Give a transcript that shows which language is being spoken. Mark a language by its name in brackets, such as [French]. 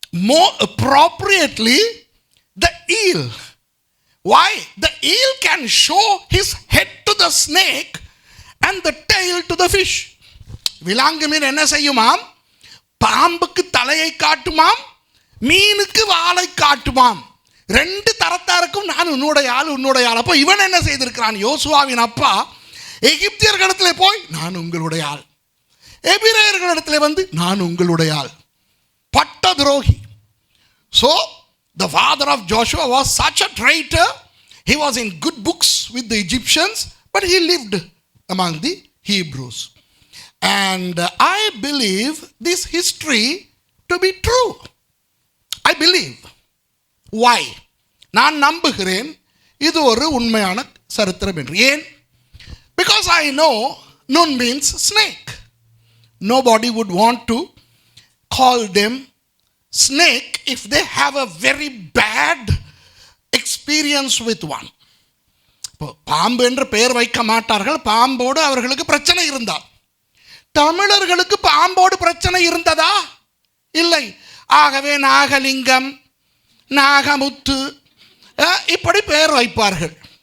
[English] More appropriately, the eel. Why? The eel can show his head to the snake and the tail to the fish. [Tamil] விலாங்கு மீன் என்ன செய்யுமாம்? பாம்புக்கு தலையை காட்டுமாம், மீனுக்கு வாலை காட்டுமாம். ரெண்டு தரத்தாருக்கும் நான் உன்னுடைய ஆள், உன்னுடைய ஆள். அப்போ இவன் என்ன செய்திருக்கிறான்? யோசுவாவின் அப்பா எகிப்தியர்களிடத்தில் போய் நான் உங்களுடைய ஆள், எபிரேயர்களிடத்தில் வந்து நான் உங்களுடைய ஆள். பட்ட துரோகி. [English] So the father of Joshua was such a traitor. He was in good books with the Egyptians, but he lived among the Hebrews. And I believe this history to be true. I believe. Why? [Tamil] நான் நம்புகிறேன் இது ஒரு உண்மையான சரித்திரம் என்று. ஏன்? [English] Because I know Nun means snake. Nobody would want to call them snake if they have a very bad experience with one. [Tamil] பாம்பு என்று பெயர் வைக்க மாட்டார்கள். பாம்போடு அவர்களுக்கு பிரச்சனை இருந்தால். தமிழர்களுக்கு பாம்போடு பிரச்சனை இருந்ததா? இல்லை. ஆகவே நாகலிங்கம், நாகமுத்து இப்படி பெயர் வைப்பார்கள்.